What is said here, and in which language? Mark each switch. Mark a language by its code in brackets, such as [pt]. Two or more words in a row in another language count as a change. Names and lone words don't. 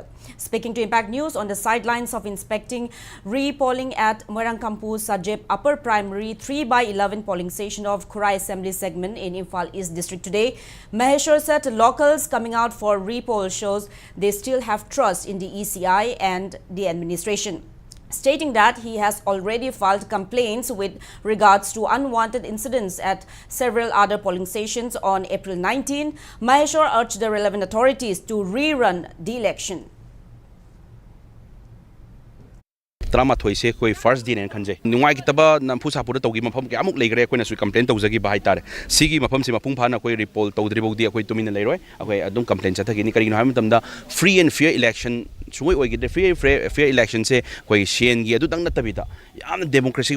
[en] Speaking to Impact News on the sidelines of inspecting repolling at Moirangkampu Sajep Upper Primary 3/11 polling station of Khurai Assembly segment in Imphal East District today, Maheshwar said locals coming out for repoll shows they still have trust in the ECI and the administration, stating that he has already filed complaints with regards to unwanted incidents at several other polling stations on April 19. Maheshwar urged the relevant authorities to rerun the election. [mni] 13ꯁꯦ ꯑꯩꯈꯣꯏ ꯐꯥꯔꯁ ꯗꯦꯅꯦꯅ ꯈꯟꯖꯩ ꯅꯨꯡꯉꯥꯏꯈꯤꯗꯕ ꯅꯝꯐꯨ ꯁꯥꯐꯨꯗ ꯇꯧꯈꯤꯕ ꯃꯐꯝ ꯀꯌꯥꯃꯨꯛ ꯂꯩꯈ꯭ꯔꯦ ꯑꯩꯈꯣꯏꯅꯁꯨ ꯀꯝꯄ꯭ꯂꯦꯟ ꯇꯧꯖꯈꯤꯕ ꯍꯥꯏꯇꯥꯔꯦ ꯁꯤꯒꯤ ꯃꯐꯝꯁꯤ ꯃꯄꯨꯡ ꯐꯥꯅ ꯑꯩꯈꯣꯏ ꯔꯤꯄꯣꯜ ꯇꯧꯗ꯭ꯔꯤꯐꯥꯎꯗꯤ ꯑꯩꯈꯣꯏ ꯇꯨꯃꯤꯟꯅ ꯂꯩꯔꯣꯏ ꯑꯩꯈꯣꯏ ꯑꯗꯨꯝ ꯀꯝꯄ꯭ꯂꯦꯟ ꯆꯠꯊꯈꯤꯅꯤ ꯀꯔꯤꯒꯤꯅꯣ ꯍꯥꯏꯕ ꯃꯇꯝꯗ [en] free and fair election [mni] ꯁꯨꯡꯑꯣꯏ ꯑꯣꯏꯈꯤꯗ꯭ꯔꯦ ꯐ꯭ꯔꯤ ꯑꯦꯟ ꯐꯤꯌꯔ ꯏꯂꯦꯛꯁꯟꯁꯦ ꯑꯩꯈꯣꯏ ꯁꯦꯟꯒꯤ ꯑꯗꯨꯇꯪ ꯅꯠꯇꯕꯤꯗ ꯌꯥꯝꯅ ꯗꯦꯃꯣꯀ꯭ꯔꯦꯁꯤꯒꯤ